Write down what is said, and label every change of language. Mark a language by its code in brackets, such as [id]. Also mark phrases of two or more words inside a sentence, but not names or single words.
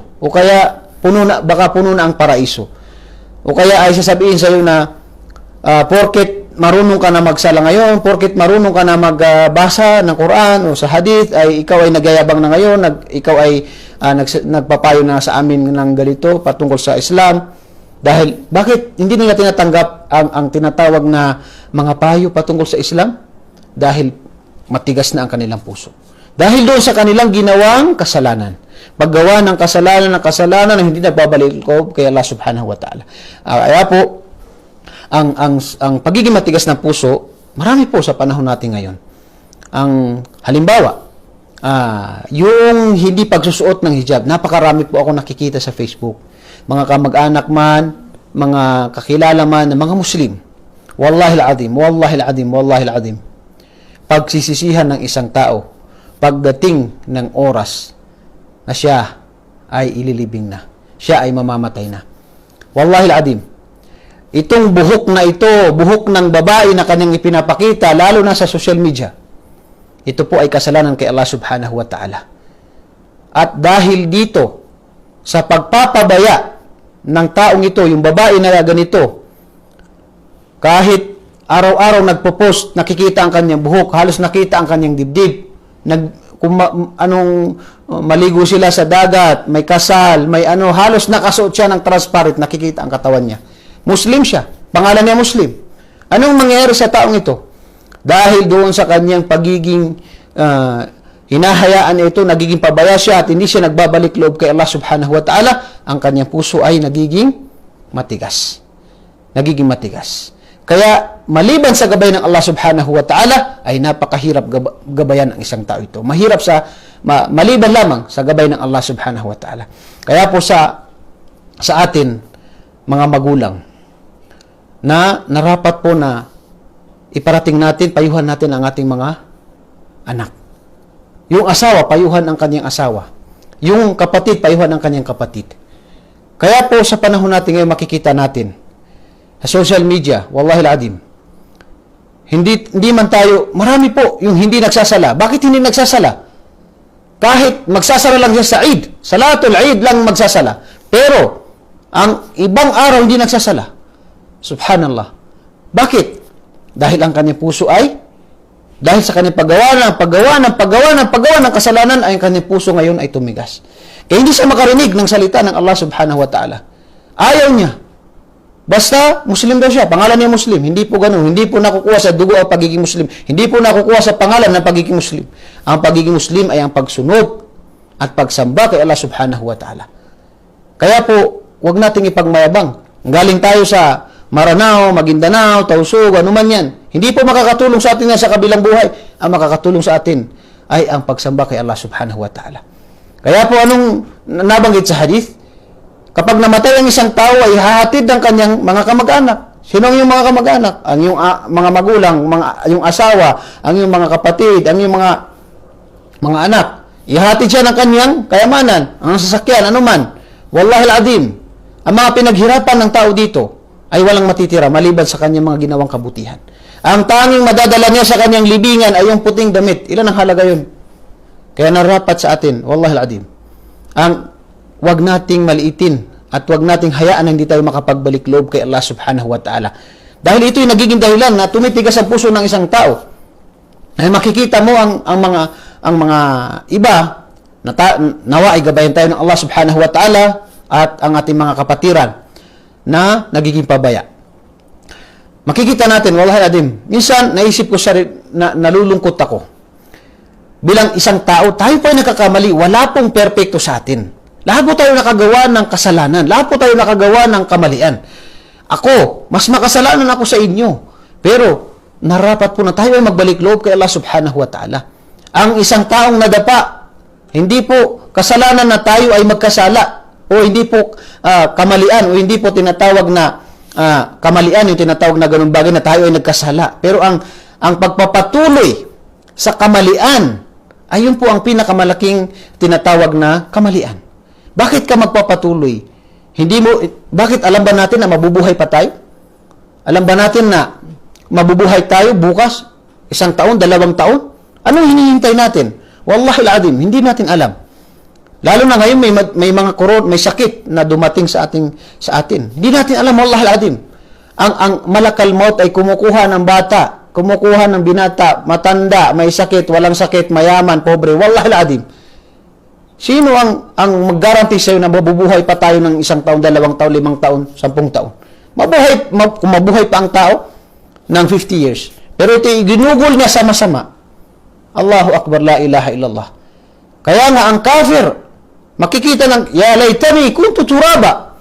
[tl] O kaya baka puno na ang paraiso. O kaya ay sasabihin sa iyo na porket marunong ka na magsala ngayon, porket marunong ka na magbasa ng Quran o sa hadith, ay ikaw ay nagyayabang na ngayon, ikaw ay nagpapayo na sa amin ng ganito patungkol sa Islam. Dahil bakit hindi nila tinatanggap ang tinatawag na mga payo patungkol sa Islam? Dahil matigas na ang kanilang puso. Dahil doon sa kanilang ginawang kasalanan. Paggawa ng kasalanan na hindi nagbabalik loob kay Allah [ar] سبحانه وتعالى. [tl] Kaya po, ang pagiging matigas ng puso, marami po sa panahon natin ngayon. Ang halimbawa, yung hindi pagsusuot ng hijab, napakarami po ako nakikita sa Facebook. Mga kamag-anak man, mga kakilala man, mga Muslim. [ar] والله العظيم. [tl] Pagsisisihan ng isang tao pagdating ng oras na siya ay ililibing na. Siya ay mamamatay na. [ar] والله العظيم. [tl] Itong buhok na ito, buhok ng babae na kanyang ipinapakita, lalo na sa social media, ito po ay kasalanan kay Allah [ar] سبحانه وتعالى. [tl] At dahil dito, sa pagpapabaya ng taong ito, yung babae na ganito, kahit araw-araw nagpo-post, nakikita ang kanyang buhok, halos nakita ang kanyang dibdib. Maligo sila sa dagat, may kasal, halos nakasuot siya ng transparent, nakikita ang katawan niya. Muslim siya, pangalan niya Muslim. Anong mangyayari sa taong ito? Dahil doon sa kanyang pagiging hinahayaan ito, nagiging pabaya siya at hindi siya nagbabalik loob kay Allah [ar] سبحانه وتعالى, [tl] ang kanyang puso ay nagiging matigas. Kaya, maliban sa gabay ng Allah [ar] سبحانه وتعالى, [tl] ay napakahirap gabayan ang isang tao ito. Maliban lamang sa gabay ng Allah [ar] سبحانه وتعالى. [tl] Kaya po sa atin, mga magulang, na narapat po na iparating natin, payuhan natin ang ating mga anak. Yung asawa, payuhan ang kanyang asawa. Yung kapatid, payuhan ang kanyang kapatid. Kaya po sa panahon natin ngayon makikita natin sa social media, [ar] والله العظيم, [tl] hindi man tayo, marami po yung hindi nagsasala. Bakit hindi nagsasala? Kahit magsasala lang siya sa Eid, [ar] صلاة العيد [tl] lang magsasala. Pero, ang ibang araw hindi nagsasala. Subhanallah. Bakit? Dahil ang kanyang puso ay, dahil sa kanyang paggawa ng kasalanan, ay ang kanyang puso ngayon ay tumigas. Kaya hindi siya makarinig ng salita ng Allah [ar] سبحانه وتعالى. [tl] Ayaw niya. Basta, Muslim daw siya. Pangalan niya Muslim. Hindi po ganun. Hindi po nakukuha sa dugo ang pagiging Muslim. Hindi po nakukuha sa pangalan ng pagiging Muslim. Ang pagiging Muslim ay ang pagsunod at pagsamba kay Allah [ar] سبحانه وتعالى. [tl] Kaya po, huwag nating ipagmayabang. Galing tayo sa Maranao, Maguindanao, Tausug, ano man yan. Hindi po makakatulong sa atin yan sa kabilang buhay. Ang makakatulong sa atin ay ang pagsamba kay Allah [ar] سبحانه وتعالى. [tl] Kaya po anong nabanggit sa hadith? Kapag namatay ang isang tao ay hahatid ng kanyang mga kamag-anak. Sino ang iyong mga kamag-anak? Ang iyong mga magulang, yung asawa, ang iyong mga kapatid, ang iyong mga anak. Ihatid siya ng kanyang kayamanan, ang sasakyan, anuman. [ar] والله العظيم, [tl] ang mga pinaghirapan ng tao dito ay walang matitira maliban sa kanyang mga ginawang kabutihan. Ang tanging madadala niya sa kanyang libingan ay yung puting damit. Ilan ang halaga yun? Kaya narapat sa atin, [ar] والله العظيم, [tl] wag nating maliitin at wag nating hayaan na hindi tayo makapagbalik loob kay Allah [ar] سبحانه وتعالى. [tl] Dahil ito'y nagiging dahilan na tumitigas ang puso ng isang tao. Ay makikita mo ang mga iba na nawa ay gabayan tayo ng Allah [ar] سبحانه وتعالى [tl] at ang ating mga kapatiran na nagiging pabaya. Makikita natin, [ar] والله العظيم, [tl] minsan naisip ko na nalulungkot ako. Bilang isang tao, tayo pa ay nakakamali, wala pong perpekto sa atin. Lahat po tayo nakagawa ng kasalanan. Lahat po tayo nakagawa ng kamalian. Ako, mas makasalanan ako sa inyo. Pero, narapat po na tayo ay magbalik loob kay Allah [ar] سبحانه وتعالى. [tl] Ang isang taong nadapa, hindi po kasalanan na tayo ay magkasala. O hindi po kamalian. O hindi po tinatawag na kamalian, yung tinatawag na ganun bagay na tayo ay nagkasala. Pero ang pagpapatuloy sa kamalian, ayun po ang pinakamalaking tinatawag na kamalian. Bakit ka magpapatuloy? Bakit alam ba natin na mabubuhay pa tayo? Alam ba natin na mabubuhay tayo bukas? 1 taon, 2 taon? Anong hinihintay natin? [ar] والله العظيم, [tl] hindi natin alam. Lalo na ngayon may mga may sakit na dumating sa atin. Hindi natin alam, [ar] والله العظيم. [tl] Ang [ar] ملك الموت [tl] ay kumukuha ng bata, kumukuha ng binata, matanda, may sakit, walang sakit, mayaman, pobre. [ar] والله العظيم. [tl] Sino ang mag-guarantee sa'yo na mabubuhay pa tayo ng 1 taon, 2 taon, 5 taon, 10 taon? Kung mabuhay pa ang tao ng 50 years. Pero ito ginugol niya sama-sama. [ar] الله أكبر، لا إله إلا الله. [tl] Kaya nga ang kafir, makikita ng, [ar] يا ليتني كنت ترابا.